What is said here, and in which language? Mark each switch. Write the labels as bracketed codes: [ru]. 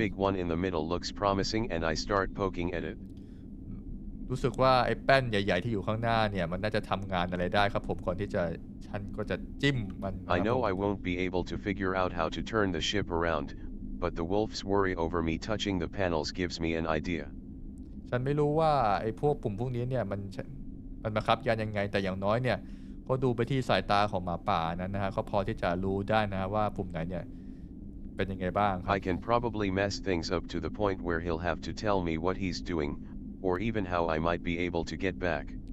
[en] big one in the middle looks promising and I start poking at it. [th] รู้สึกว่าไอ้แป้นใหญ่ๆที่อยู่ข้างหน้าเนี่ยมันน่าจะทำงานอะไรได้ครับผมก่อนที่จะฉันก็จะจิ้มมัน [en] I know I won't be able to figure out how to turn the ship around, but the wolf's worry over me touching the panels gives me an idea. [th] ฉันไม่รู้ว่าไอ้พวกปุ่มพวกนี้เนี่ยมันบังคับยานยังไงแต่อย่างน้อยเนี่ยก็ดูไปที่สายตาของหมาป่านั้นนะฮะเขาพอที่จะรู้ได้นะฮะว่าปุ่มไหนเนี่ยเป็นยังไงบ้างครับ [en] I can probably mess things up to the point where he'll have to tell me what he's doing, or even how I might be able to get back.